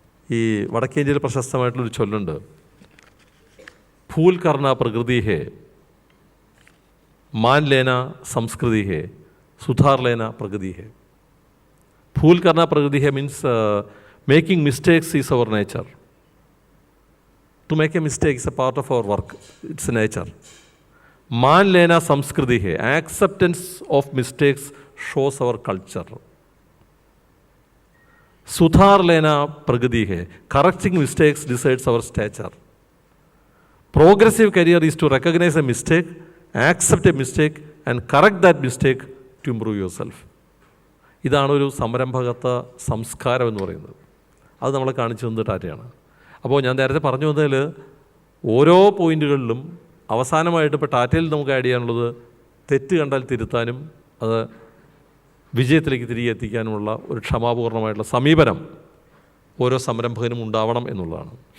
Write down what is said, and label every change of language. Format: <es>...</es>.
<ml>ഈ വടക്കേ ഇന്ത്യയിൽ പ്രശസ്തമായിട്ടുള്ളൊരു ചൊല്ലുണ്ട്,</ml> <hi>ഫൂൽ കർണ പ്രകൃതി ഹേ,</hi> <ml>മാൻ ലേന സംസ്കൃതി ഹേ, സുധാർ ലേന പ്രകൃതി ഹേ.</ml> <hi>ഫൂൽ കർണ പ്രകൃതി ഹേ</hi> <en>Means making mistakes is our nature. To make a mistake is a part of our work, it's a nature.</en> <hi>Man lena samskriti hai,</hi> <en>acceptance of mistakes shows our culture.</en> <hi>Sudhar lena pragati hai,</hi> <en>correcting mistakes decides our stature. Progressive career is to recognize a mistake, accept a mistake and correct that mistake to improve yourself.</en> <ml>ഇതാണ് ഒരു സംരംഭകത്വ സംസ്കാരം എന്ന് പറയുന്നത്. അത് നമ്മളെ കാണിച്ചു തന്നത് ടാറ്റയാണ്. അപ്പോൾ ഞാൻ നേരത്തെ പറഞ്ഞു വന്നതിൽ ഓരോ പോയിന്റുകളിലും അവസാനമായിട്ട് ഇപ്പോൾ ടാറ്റയിൽ നമുക്ക് ആഡ് ചെയ്യാനുള്ളത് തെറ്റ് കണ്ടാൽ തിരുത്താനും അത് വിജയത്തിലേക്ക് തിരികെ എത്തിക്കാനുമുള്ള ഒരു ക്ഷമാപൂർണമായിട്ടുള്ള സമീപനം ഓരോ സംരംഭകനും ഉണ്ടാവണം എന്നുള്ളതാണ്.</ml>